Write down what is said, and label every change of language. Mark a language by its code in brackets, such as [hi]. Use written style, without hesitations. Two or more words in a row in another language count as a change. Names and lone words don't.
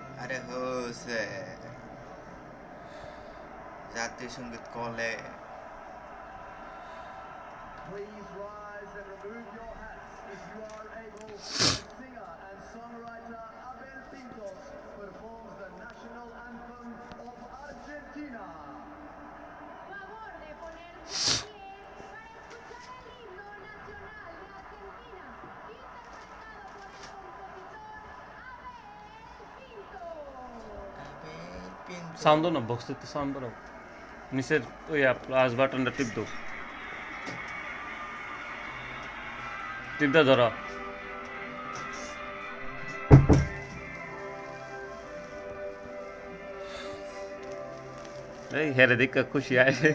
[bn] আরে হচ্ছে জাতীয় সঙ্গীত কলে [en] Please rise and remove your hats if you are able. The singer and songwriter Abel Pintos performs the national anthem of Argentina. [es] Favor de ponerse de pie para escuchar el himno nacional de Argentina, interpretado por el compositor Abel Pintos. [bn] সাউন্ড দাও না, বক্সের তো সাউন্ড দাও। নিচের ওই প্লাস বাটনটা টিপ দাও, টিপটা ধরো। এই হেরে দেখে খুশি হয়।